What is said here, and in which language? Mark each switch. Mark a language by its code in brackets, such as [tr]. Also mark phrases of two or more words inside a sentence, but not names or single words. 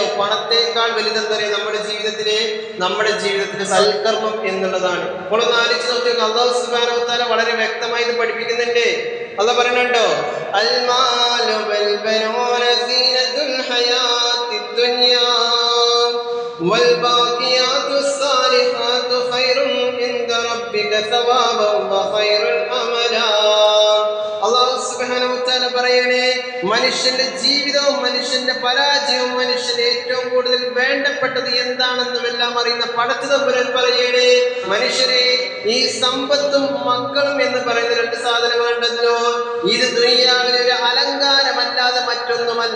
[ml] പണത്തെക്കാൾ വലുതെന്തറിയോ നമ്മുടെ ജീവിതത്തിലെ സൽക്കർമ്മം എന്നുള്ളതാണ്. അപ്പോൾ ഒന്ന് ആലോചിച്ച് നോക്കിയാൽ [ar] الله سبحانه وتعالى [ml] വളരെ വ്യക്തമായി ഇത് പഠിപ്പിക്കുന്നുണ്ട്. അല്ലാഹ് പറയുന്നുണ്ടോ, [ar] المال والبنون زينة الحياة الدنيا والباقيات الصالحات خير عند ربك ثوابا وخير املا. الله سبحانه وتعالى [ml] പറയണേ, മനുഷ്യന്റെ ജീവിതവും മനുഷ്യന്റെ പരാജയവും മനുഷ്യന് ഏറ്റവും കൂടുതൽ വേണ്ടപ്പെട്ടത് എന്താണെന്നും എല്ലാം അറിയുന്ന പടച്ചതമ്പുരാൻ പറയണേ, മനുഷ്യരെ ഈ സമ്പത്തും മക്കളും എന്ന് പറയുന്ന രണ്ട് സാധനങ്ങളുണ്ടല്ലോ, ഇത് ദുനിയാവിലെ ഒരു അലങ്കാരമല്ലാതെ മറ്റൊന്നുമല്ല.